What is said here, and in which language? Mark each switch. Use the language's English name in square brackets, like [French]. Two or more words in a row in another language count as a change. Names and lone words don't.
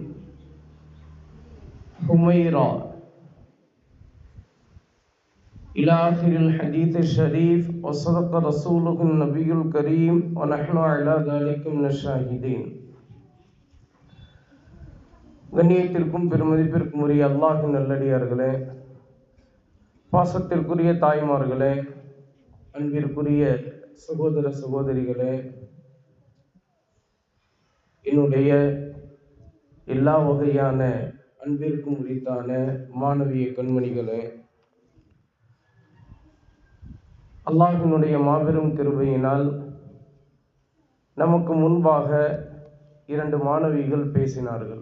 [Arabic] حميرة إلى آخر الحديث الشريف وصدق رسوله النبي الكريم ونحن على ذلك من الشاهدين. [Tamil] கண்ணியத்திற்கும் பெருமதிப்பிற்கும் உரிய அல்லாஹ்வின் நல்லடியார்களே, பாசத்திற்குரிய தாய்மார்களே, அன்பிற்குரிய சகோதர சகோதரிகளே, என்னுடைய எல்லா வகையான அன்பிற்கும் உரித்தான மாணவிய கண்மணிகளே, அல்லாஹ்வினுடைய மாபெரும் கிருபையினால் நமக்கு முன்பாக 2 மாணவிகள் பேசினார்கள்.